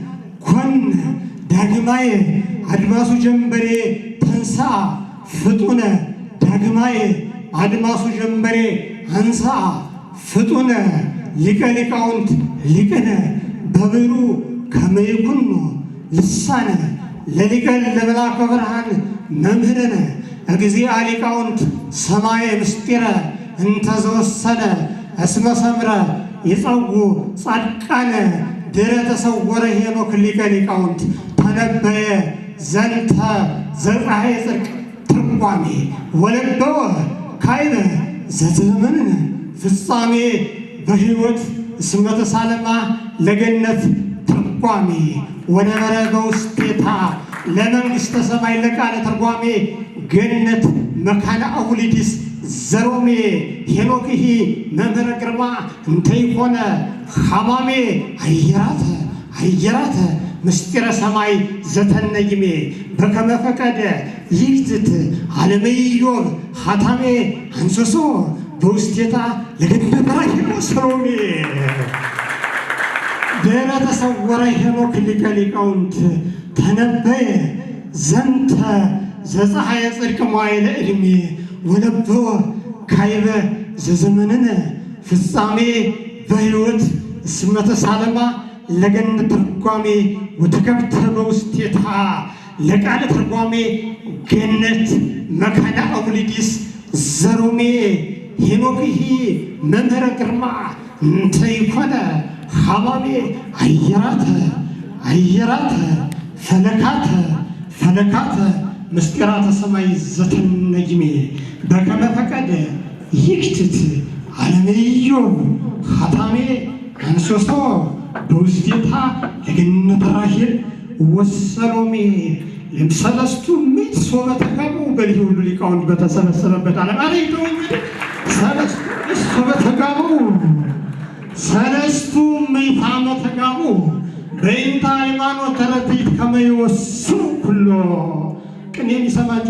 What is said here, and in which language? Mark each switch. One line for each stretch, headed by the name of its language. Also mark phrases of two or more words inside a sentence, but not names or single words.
Geez: ኮነ ዳግማየ አድማሱ ጀንበሬ ተንሳ ፍጡነ ዳግማየ አድማሱ ጀንበሬ አንሳ ፍጡነ ሊቀ ሊቃውንት ሊቅነ በብሩ ከመ ይኩኖ ልሳነ ለሊቀ ለመላከ ብርሃን መምህርነ እግዚአ ሊቃውንት ሰማየ ምስጢረ እንተዘወሰነ እስመ ሰምረ ይጸው ጻድቃነ ድረ ተሰወረ ሄኖክ ሊቀ ሊቃውንት ተነበየ ዘንተ ዘፀሐየ ጽድቅ ትርጓሜ ወለበወ ካይበ ዘዘመንነ ፍጻሜ በሕይወት እስመ ተሳለማ ለገነት ትርጓሜ ወነበረ በውስቴታ ለመንግሥተ ሰማይ ለቃለ ትርጓሜ ገነት መካነ አውሊዲስ ዘሮሜ ሄኖክሂ መምህረ ግርማ እንተ ይኮነ ሐማሜ አየራተ አየራተ ምስጢረ ሰማይ ዘተነይሜ በከመ ፈቀደ ይግዝት ዓለመ ኢዮብ ሐታሜ አንሶሶ በውስቴታ ለገነት ራሄሎ ሰሎሜ ድረ ተሰወረ ሄኖክ ሊቀ ሊቃውንት ተነበየ ዘንተ ዘፀሐየ ጽድቅ መዋዕለ ዕድሜ ወለብወ ካይበ ዘዘመንነ ፍጻሜ በሕይወት እስመ ተሳለማ ለገነት ትርጓሜ ወተከብተ በውስቴታ ለቃለ ትርጓሜ ገነት መካነ አውሊዲስ ዘሮሜ ሄኖክሂ መምህረ ግርማ እንተ ይኮነ ሐማሜ አየራተ አየራተ ፈለካተ ፈለካተ ምስጢራተ ሰማይ ዘተነይሜ በከመ ፈቀደ ይክትት ዓለመ ኢዮብ ሐታሜ አንሶሶ በውስቴታ ለገነት ራሄል ወሰሎሜ ሰለስቱ ምዕት ሶበ ተጋቡ
Amharic: በልዩ ሁሉ ሊቃውንት በተሰበሰበበት ዓለም አሬተው
Geez: ሰለስቱ ምዕት ሶበ ተጋቡ ሰለስቱ ምዕት ዓመተ ተጋቡ በእንተ ሃይማኖት ተረቲት ከመ ይወስኑ ኩሎ
Amharic: ቅኔ የሚሰማችሁ